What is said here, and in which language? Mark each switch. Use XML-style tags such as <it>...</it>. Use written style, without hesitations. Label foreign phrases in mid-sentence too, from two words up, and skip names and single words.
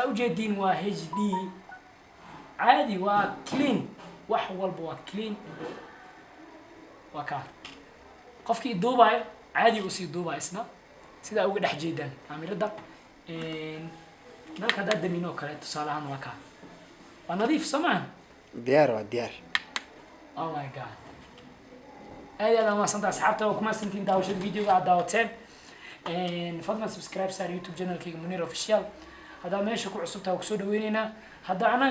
<so>ujeediin waa HD caadi waa clean wax walba waa clean waa kaa qofkii duubaayo caadi uu sii duubaa isna sidaa uga dhex jeedaan kaamirada nalka haddaad damin oo kale tusaale ahaan waa kaa waa nadiif samaan diyaar</so> <en>oh my god</en> <so>aad mahadsantahay asxaabta waa kuma santiin daawashada videoga aad daawateen fadlan subscribe saar youtube channelkayga Munir Official haddaa meesha ku cusubtahay waa kusoo dhaweynaynaa hadda anaga</so>